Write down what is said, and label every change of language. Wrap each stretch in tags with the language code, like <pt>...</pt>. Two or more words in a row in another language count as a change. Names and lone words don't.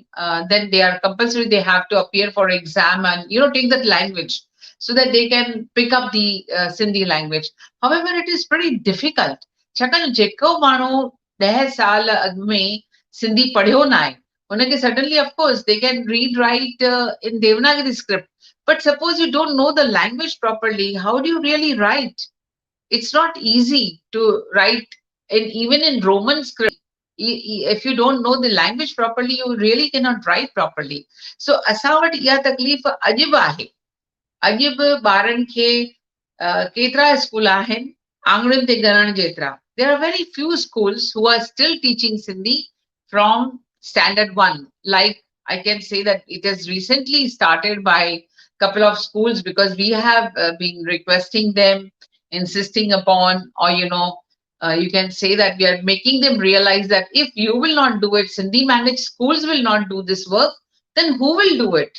<en>Then they are compulsory. They have to appear for exam and, take that language so that they can pick up the Sindhi language. However, it is pretty difficult.</en> <sd>छाकाणि जेको माण्हू 10 साल अॻु में सिंधी पढ़ियो न आहे, उनखे</sd> <en>suddenly, of course, they can read, write in Devanagari script. But suppose you don't know the language properly, how do you really write? It's not easy to write, even in Roman script. If you don't know the language properly, you really cannot write properly. So,</en> <sd>असां वटि इहा तकलीफ़ अॼु बि आहे। अॼु बि ॿारनि खे केतिरा स्कूल आहिनि आंगणनि ते ॻणण जेतिरा।</sd> <en>There are very few schools who are still teaching Sindhi from standard 1. Like I can say that it has recently started by a couple of schools because we have been requesting them, insisting upon, or you can say that we are making them realize that if you will not do it, Sindhi managed schools will not do this work, then who will do it?</en>